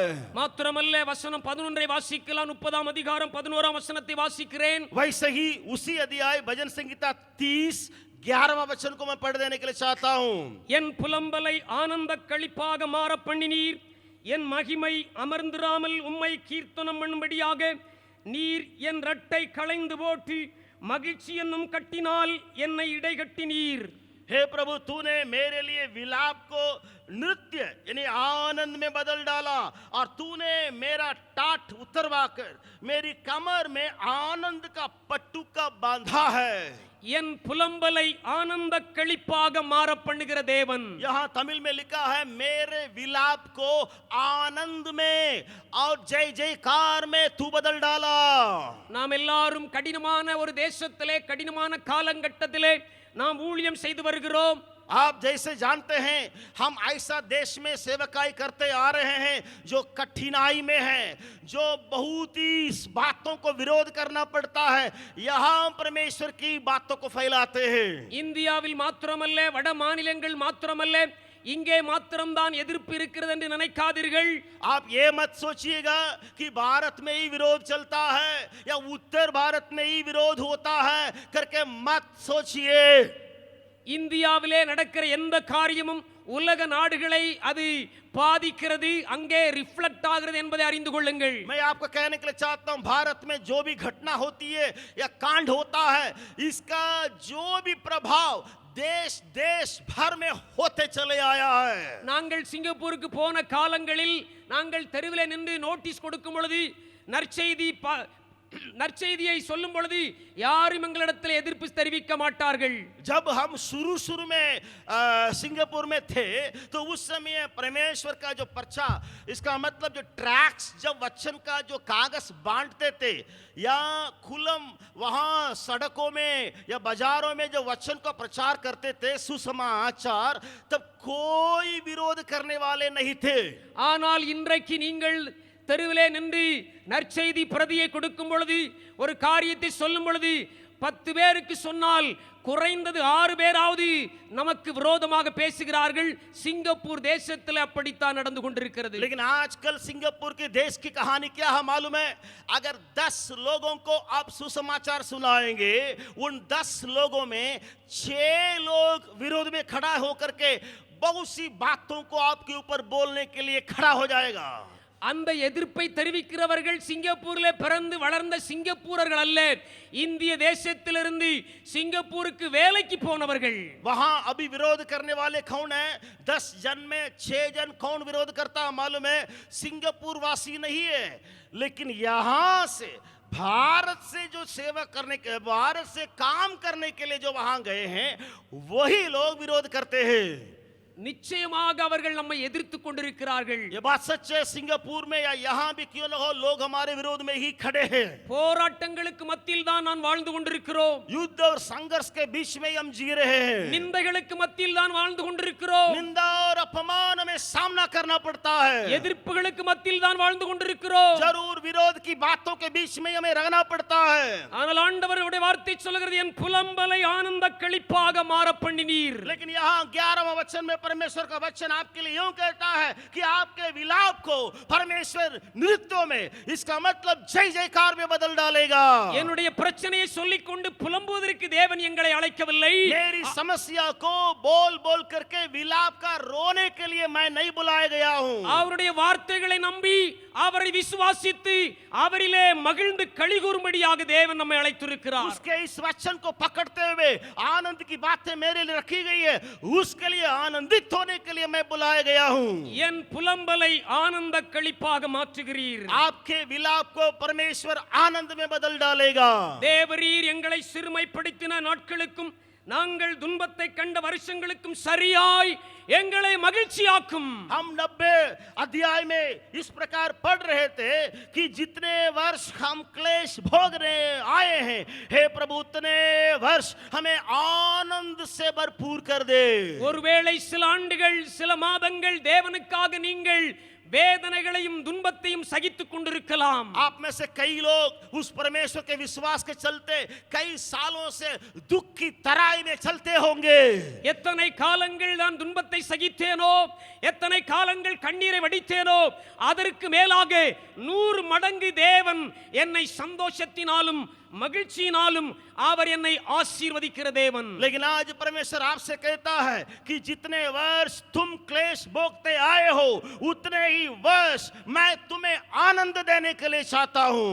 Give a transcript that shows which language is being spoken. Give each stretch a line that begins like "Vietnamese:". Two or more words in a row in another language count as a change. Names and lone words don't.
Tamil: மாத்திரமல்ல, வசனம் 11 வாசிக்கலாம். 30ஆம் அதிகாரம் 11ஆம் வசனத்தை வாசிக்கிறேன்.
Hindi: वैसे ही उसी अध्याय भजन संहिता 30 11वां वचन को मैं पढ़ देने के लिए चाहता हूं।
Tamil: என் புலம்பலை ஆனந்த களிப்பாக மாற பண்ணினீர், என் மகிமை அமர்ந்திராமல் உம்மை கீர்த்தனம் பண்ணும்படியாக நீர் என் ரட்டை களைந்து போட்டு மகிழ்ச்சி என்னும் கட்டினால் என்னை இடைகட்டினீர்.
Hindi: हे प्रभु, तूने मेरे लिए विलाप को नृत्य यानी आनंद में बदल डाला और तूने मेरा टाट उतरवा कर मेरी कमर में आनंद का पट्टुका बांधा है।
Tamil: என் புலம்பலை ஆனந்த களிப்பாக மாற பண்ணுகிற தேவன்.
Hindi: यहाँ तमिल में लिखा है, मेरे विलाप को आनंद में और जय जयकार में तू बदल डाला।
Tamil: நாம் எல்லாரும் கடினமான ஒரு தேசத்திலே, கடினமான காலகட்டத்திலே நாம் ஊழியம் செய்து வருகிறோம்.
Hindi: आप जैसे जानते हैं, हम ऐसा देश में सेवकाई करते आ रहे हैं जो कठिनाई में है, जो बहुत ही बातों को विरोध करना पड़ता है। यहाँ परमेश्वर की बातों को फैलाते हैं।
Tamil: இந்தியாவில் மாத்திரமல்ல, வட மாநிலங்கள் மாத்திரமல்ல, இங்கே மாத்திரம்தான் எதிர்ப்பு இருக்கிறது என்று நினைக்காதீர்கள்.
Hindi: आप ये मत सोचिएगा कि भारत में ही विरोध चलता है या उत्तर भारत में ही विरोध होता है करके मत सोचिए।
Tamil: இந்தியாவிலே நடக்கிற எந்த காரியமும் உலக நாடுகளை அது பாதிக்கிறது, அங்கே ரிஃப்ளெக்ட் ஆகிறது என்பதை அறிந்து கொள்ளுங்கள்.
Hindi: मैं आपको कहने के लिए चाहता हूं, भारत में जो भी घटना होती है या कांड होता है, इसका जो भी प्रभाव देश देश भर में होते चले आया है।
Tamil: நாங்கள் சிங்கப்பூருக்கு போன காலங்களில் நாங்கள் தெருவிலே நின்று நோட்டீஸ் கொடுக்கும் பொழுது, நற்செய்தியை சொல்லும் பொழுது யாரும் எங்களிடத்தில் எதிர்ப்பு தெரிவிக்க மாட்டார்கள்.
Hindi: जब हम शुरू में सिंगापुर में थे तो उस समय परमेश्वर का जो पर्चा, इसका मतलब जो ट्रैक्स, जब वचन का जो कागज बांटते थे या खुलम वहां सड़कों में या बाजारों में जो वचन का प्रचार करते थे, सुसमाचार, तब कोई विरोध करने वाले नहीं थे।
Tamil: ஆனால் இன்றைக்கு நீங்கள் தெருவிலே நின்று நற்செய்தி பிரதியை கொடுக்கும் பொழுது, ஒரு காரியத்தை சொல்லும் பொழுது 10 பேருக்கு சொன்னால் குறைந்தது 6 பேராவது நமக்கு விரோதமாக பேசுகிறார்கள். சிங்கப்பூர் தேசத்தில் அப்படித்தான் நடந்து கொண்டிருக்கிறது.
Hindi: लेकिन आजकल सिंगापुर के देश की कहानी क्या है मालूम है? अगर 10 लोगों को आप सुसमाचार सुनाएंगे, उन 10 लोगों में 6 लोग विरोध में खड़ा होकर के बहुत सी बातों को आपके ऊपर बोलने के लिए खड़ा हो जाएगा।
Tamil: அந்த எதிர்ப்பை தெரிவிக்கிறவர்கள் சிங்கப்பூரிலே பிறந்து வளர்ந்த சிங்கப்பூரர்கள் அல்ல, இந்திய தேசத்திலிருந்து சிங்கப்பூருக்கு வேலைக்கு போனவர்கள்.
Hindi: वहां अभी विरोध करने वाले कौन है? 10 जन में 6 जन कौन विरोध करता है मालूम है? सिंगापुर वासी नहीं है, लेकिन यहां से भारत से जो सेवा करने के, भारत से काम करने के लिए जो वहां गए हैं, वही लोग विरोध करते हैं।
Tamil: நிச்சயமாக அவர்கள் நம்மை எதிர்த்துக் கொண்டிருக்கிறார்கள்.
Hindi: ये बात सच है, सिंगापुर में या यहाँ भी क्यों न हो, लोग हमारे विरोध में ही खड़े हैं.
Tamil: போராட்டங்களுக்கு மத்தியில் தான் நான் வாழ்ந்து கொண்டிருக்கிறோம்.
Hindi: युद्ध और संघर्ष के बीच में ही हम जी रहे हैं.
Tamil: நிந்தைகளுக்கு மத்தியில் தான் வாழ்ந்து கொண்டிருக்கிறோம்.
Hindi: निंदा और अपमान हमें सामना करना पड़ता है.
Tamil: எதிர்ப்புகளுக்கு மத்தியில் தான் வாழ்ந்து கொண்டிருக்கிறோம்.
Hindi: जरूर विरोध की बातों के बीच में हमें रहना पड़ता है.
Tamil: ஆனால் ஆண்டவருடைய வார்த்தை சொல்கிறது, என் புலம்பலை ஆனந்த களிப்பாக மாற பண்ணினீர்.
Hindi: लेकिन यहाँ 11वां वचन में परमेश्वर का वचन आपके लिए यूं कहता है कि आपके विलाप को परमेश्वर नृत्यों में, इसका मतलब जय जयकार में बदल डालेगा.
Tamil: என்னுடைய பிரச்சனையை சொல்லிக் கொண்டு புலம்புவதற்கு தேவன் எங்களை அழைக்கவில்லை.
Hindi: मेरी समस्या को बोल बोल करके विलाप का रोने के लिए मैं नहीं बुलाया गया हूं.
Tamil: அவருடைய வார்த்தைகளை நம்பி அவரை விசுவாசித்து அவரிலே மகிழ்ந்து களிகூரும்படியாக தேவன் நம்மை அழைத்திருக்கிறார்.
Hindi: उसके इस वचन को पकड़ते हुए आनंद की बातें मेरे लिए रखी गई है, उसके लिए आनंदित होने के लिए मैं बुलाया गया हूं.
Tamil: என் புலம்பலை ஆனந்த களிப்பாக மாற்றுகிறீர்.
Hindi: आपके विलाप को परमेश्वर आनंद में बदल डालेगा.
Tamil: தேவரீர் எங்களை சிறுமைப்படுத்தின நாட்களுக்கும் நாங்கள் துன்பத்தை கண்ட வருஷங்களுக்கும் சரியாய் எங்களை மகிழ்ச்சியாக்கும்.
Hindi: हम 90 अध्याय में इस प्रकार पढ़ रहे थे कि जितने वर्ष हम क्लेश भोगने आए हैं, हे प्रभु उतने वर्ष हमें आनंद से भरपूर कर दे.
Tamil: ஒருவேளை சில ஆண்டுகள் சில மாதங்கள் தேவனுக்காக நீங்கள் வேதனைகளையும் துன்பத்தையும் சகித்துக் கொண்டிருக்கலாம்.
Hindi: आप में से कई लोग उस परमेश्वर के विश्वास के चलते कई सालों से दुख की तराई में चलते होंगे.
Tamil: எத்தனை காலங்கள் நான் துன்பத்தை சகித்தேனோ, எத்தனை காலங்கள் கண்ணீரை வடித்தேனோ, அதற்கு மேலாக 100 மடங்கு தேவன் என்னை சந்தோஷத்தினாலும் மகிழ்ச்சியினாலும் அவர் என்னை ஆசீர்வதிக்கிற தேவன்.
Hindi: लेकिन आज परमेश्वर आपसे कहता है कि जितने वर्ष तुम क्लेश भोगते आए हो, उतने ही वर्ष मैं तुम्हें आनंद देने के लिए चाहता हूं.